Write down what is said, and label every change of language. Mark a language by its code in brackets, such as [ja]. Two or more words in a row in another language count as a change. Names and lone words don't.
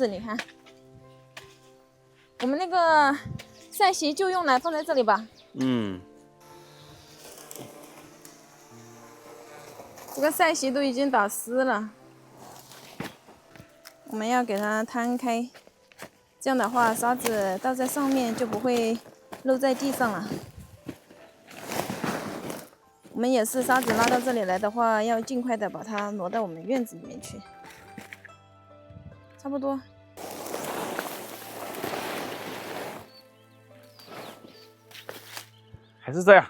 [zh] 你看，我們那個曬席就用來放在這裡吧。這個曬席都已經打濕了，我們要給它攤開，這樣的話沙子倒在上面就不會漏在地上了。我們也是沙子拉到這裡來的話，要盡快的把它挪到我們院子裡面去。差不多。 還是這樣。